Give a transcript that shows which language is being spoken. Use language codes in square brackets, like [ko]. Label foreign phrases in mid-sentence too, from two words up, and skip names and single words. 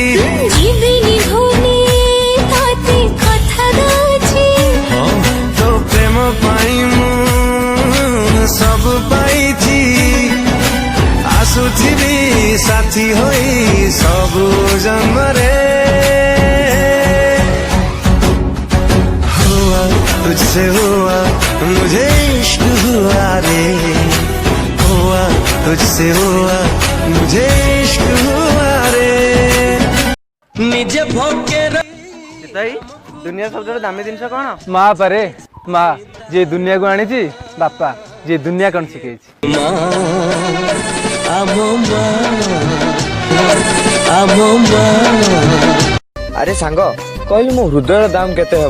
[or] ଯିବିନି ଭୁଲି ତତେ କଥା ଦଉଛି ତୋ ପ୍ରେମ ପାଇଁ ମୁଁ ସବୁ ପାଇଛି ଆସୁଥିବି ସାଥୀ ହୋଇ ସବୁ ଜନ୍ମରେ [hi] हुआ तुझसे हुआ मुझे इश्क हुआ रे हुआ तुझसे हुआ मुझे इश्क हुआ रे निजे भोगे [or] ଦୁନିଆ ସବୁଠାରୁ ଦାମୀ ଜିନିଷ କଣ? ମା ପାରେ ମା ଯିଏ ଦୁନିଆକୁ ଆଣିଛି, ବାପା ଯିଏ ଦୁନିଆ କଣ ଶିଖେଇଛି। ଆରେ ସାଙ୍ଗ କହିଲୁ ମୋ ହୃଦୟର ଦାମ କେତେ ହବ?